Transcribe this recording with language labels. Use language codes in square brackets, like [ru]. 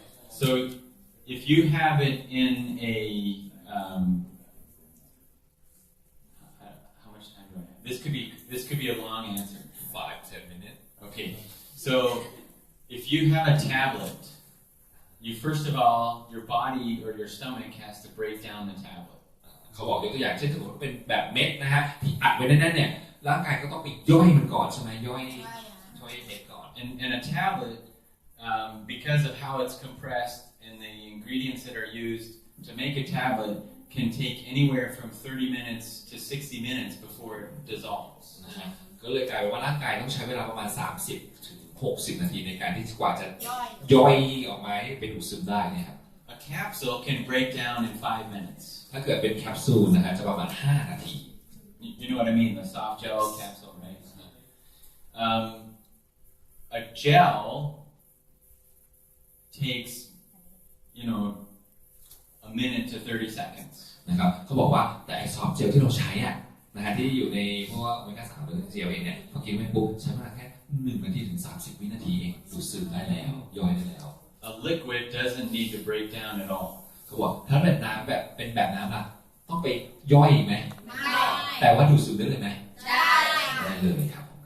[en] So if you have it in a how much time do I have? This could be a long answer. 5-10 minutes. Okay. So if you have a tablet, you first of all your body or your stomach has to break down the tablet. [th] เขาบอกยกตัวอย่างเช่นสมมติว่าเป็นแบบเม็ดนะฮะที่อัดไว้แน่นๆเนี่ยร่างกายก็ต้องไปย่อยมันก่อนใช่ไหมย่อยเม็ดก่อน [en] And a tablet, because of how it's compressed and the ingredients that are used to make a tablet can take anywhere from 30 minutes to 60 minutes before it dissolves. [th] นะฮะก็เลยกลายเป็นว่าร่างกายต้องใช้เวลาประมาณ30 ถึง 60 นาทีในการที่กว่าจะย่อยออกมาให้เป็นดูดซึมได้เนี่ยครับ [en] A capsule can break down in 5 minutes. [th] ถ้าเกิดเป็นแคปซูลนะฮะจะประมาณ5 นาที [en] You know what I mean? The soft gel capsule, right? A gel takes, a minute to 30 seconds. [th] นะครับเขาบอกว่าแต่ไอซอฟต์เจลที่เราใช้อ่ะนะฮะที่อยู่ในพวกโอเมก้า3หรือเจลเองเนี่ยพอกินไปปุ๊บใช้เวลาแค่1 นาทีถึง 30 วินาทีเองดูดซึมได้แล้วย่อยได้แล้ว [en] A liquid doesn't need to break down at all. [th] เขาบอกถ้าเป็นน้ำเป็นแบบน้ำล่ะต้องไปย่อยไหมแต่ว่าดูดซึมได้เลยไหมได้เลยครับ